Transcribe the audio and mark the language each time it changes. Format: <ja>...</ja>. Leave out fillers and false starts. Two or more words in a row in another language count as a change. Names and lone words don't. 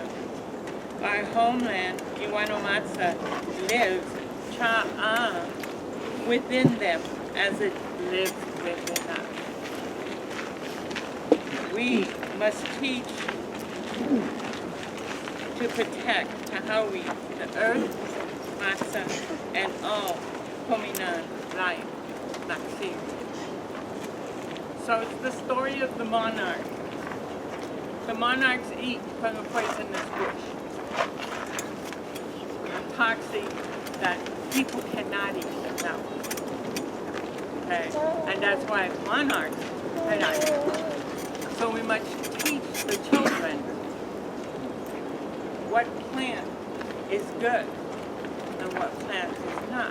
<en>Our homeland, i-sxe-no, lives cha-a within them as it lives within us. We must teach to protect Tahawi, the earth, Ma-sxa, and all homeland life, la-ka-hu-lin. So it's the story of the monarch. The monarchs eat from a poisonous bush, a toxic that people cannot eat without. okay? And that's why Monarch, so we must teach the children what plant is good and what plant is not.</en>